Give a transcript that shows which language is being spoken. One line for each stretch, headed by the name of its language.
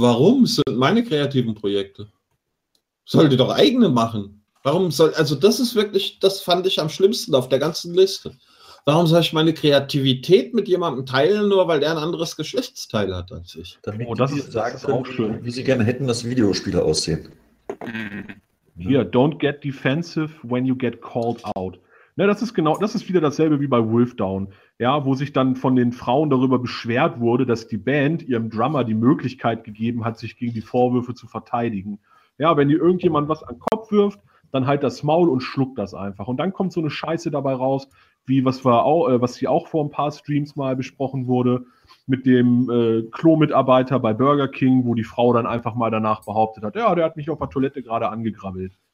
German: Warum sind meine kreativen Projekte? Sollte doch eigene machen. Warum soll, also das ist wirklich, das fand ich am schlimmsten auf der ganzen Liste. Warum soll ich meine Kreativität mit jemandem teilen, nur weil der ein anderes Geschlechtsteil hat als ich? Damit das ist auch schön. Wie sie gerne hätten, dass Videospiele aussehen.
English: Hier, don't get defensive when you get called out.
German: Ja, das ist wieder dasselbe wie bei Wolfdown, ja, wo sich dann von den Frauen darüber beschwert wurde, dass die Band ihrem Drummer die Möglichkeit gegeben hat, sich gegen die Vorwürfe zu verteidigen. Ja, wenn dir irgendjemand was an den Kopf wirft, dann halt das Maul und schluckt das einfach. Und dann kommt so eine Scheiße dabei raus, wie was hier auch vor ein paar Streams mal besprochen wurde, mit dem Klo-Mitarbeiter bei Burger King, wo die Frau dann einfach mal danach behauptet hat, ja, der hat mich auf der Toilette gerade angegrabbelt.